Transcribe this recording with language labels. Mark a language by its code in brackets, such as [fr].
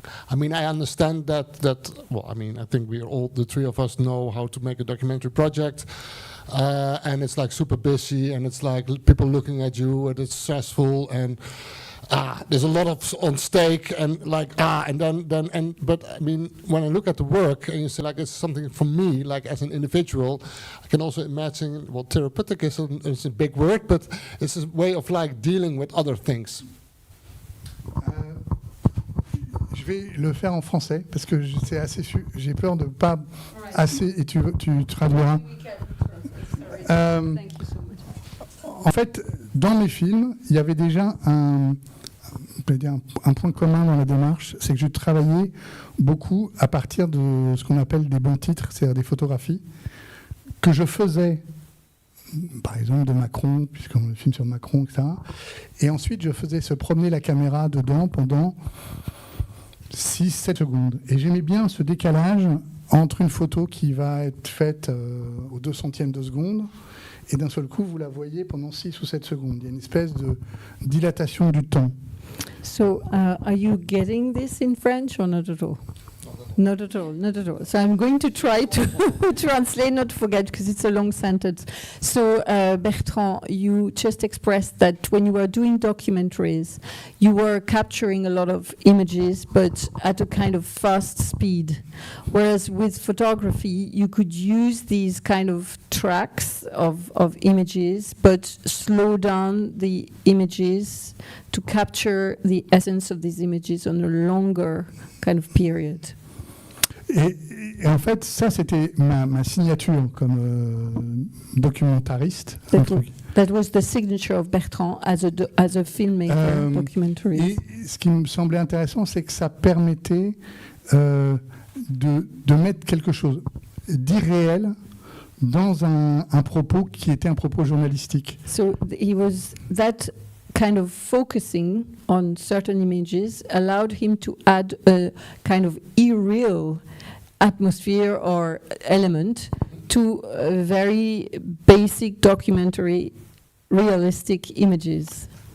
[en] I mean, I understand that. Well, I mean, I think the three of us know how to make a documentary project, and it's like super busy, and it's like people looking at you, and it's stressful, and there's a lot of on stake, and but I mean, when I look at the work, and you say like it's something for me, like as an individual, I can also imagine. Well, therapeutic is a big word, but it's a way of like dealing with other things. [fr] Je vais le faire en français parce que c'est assez. J'ai peur de pas assez et tu traduiras. En fait, dans mes films, il y avait déjà un point commun dans la démarche, c'est que je travaillais beaucoup à partir de ce qu'on appelle des bons titres, c'est-à-dire des photographies que je faisais, par exemple de Macron, puisqu'on le film sur Macron, etc. Et ensuite, je faisais se promener la caméra dedans pendant 6-7 secondes. Et j'aimais bien ce décalage entre une photo qui va être faite au 200e de seconde et d'un seul coup, vous la voyez pendant 6 ou 7 secondes. Il y a une espèce de dilatation du temps. [en] So, are you getting this in French or not at all? Not at all, not at all. So I'm going to try to translate, not to forget, because it's a long sentence. So, Bertrand, you just expressed that when you were doing documentaries, you were capturing a lot of images, but at a kind of fast speed. Whereas with photography, you could use these kind of tracks of images, but slow down the images to capture the essence of these images on a longer kind of period. [fr] Et en fait, ça, c'était ma signature comme documentariste. [en] That was the signature of Bertrand as a filmmaker, documentarist. [fr] Et ce qui me semblait intéressant, c'est que ça permettait de mettre quelque chose d'irréel dans un propos qui était un propos journalistique. [en] So he was that kind of focusing on certain images allowed him to add a kind of irreal atmosphere or element to very basic documentary realistic images.